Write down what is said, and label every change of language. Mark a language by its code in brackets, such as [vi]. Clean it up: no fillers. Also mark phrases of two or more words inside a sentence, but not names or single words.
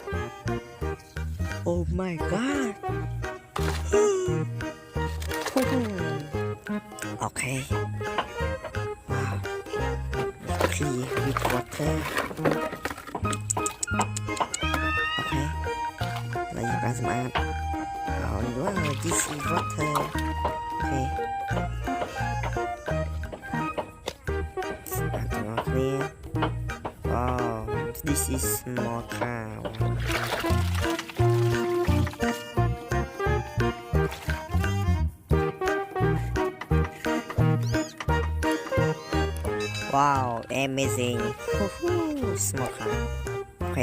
[en] Oh my god. Okay. Wow. Clear with water. [km] សម្អាតហើយ [en] wow this is water [km] អូខេស្អាតទាំងអស់គ្នា [en] wow this is small car wow amazing small car okay